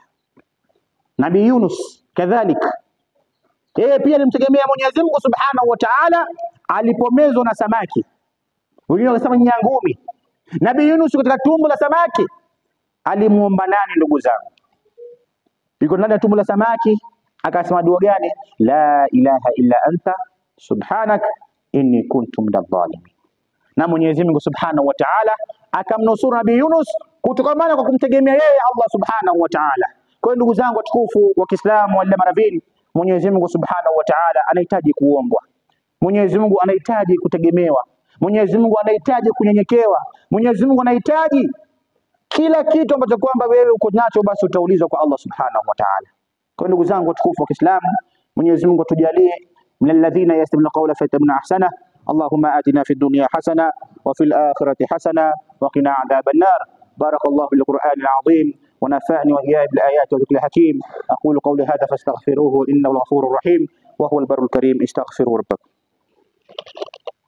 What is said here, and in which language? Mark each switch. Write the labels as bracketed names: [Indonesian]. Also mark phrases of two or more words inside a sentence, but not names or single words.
[Swahili] Nabii Yunus kadhalika, yeye pia alimtegemea Mwenyezi Mungu [Arabic] سبحانه وتعالى [Swahili] alipomezwa na samaki. Wengine wakasema nyangumi. Nabii Yunus katika tumbo la samaki alimuomba nani ndugu zangu? Yuko ndani ya tumbo la samaki, akasema dua gani? [Arabic] لا إله إلا أنت سبحانك إني كنت من الظالمين. [Swahili] Na Mwenyezi Mungu [Arabic] سبحانه وتعالى [Swahili] akamnusuru Nabii Yunus kutokana kwa kumtegemea yeye Allah [Arabic] سبحانه وتعالى. [Swahili] Kwa hiyo ndugu zangu watukufu wa Kiislamu wale maravini, Mwenyezi Mungu [Arabic] سبحانه وتعالى [Swahili] anahitaji kuombwa. Mwenyezi Mungu anahitaji kutegemewa. Mwenyezi Mungu anahitaji kunyenyekewa. Mwenyezi Mungu anahitaji kila kitu ambacho kwamba wewe uko nacho basi utaulizwa kwa Allah [Arabic] سبحانه وتعالى. [Swahili] Kwa ndugu zangu watukufu wa Kiislamu, Mwenyezi Mungu atujalie [Arabic] من الذين يستمعون القول فيتبعون أحسنه. اللهم آتنا في الدنيا حسنة وفي الآخرة حسنة وقنا عذاب النار. بارك الله بالقرآن العظيم ونفعني وإياكم بالآيات والذكر الحكيم. أقول قولي هذا فأستغفره إنه الغفور الرحيم وهو البر الكريم. استغفروا ربكم.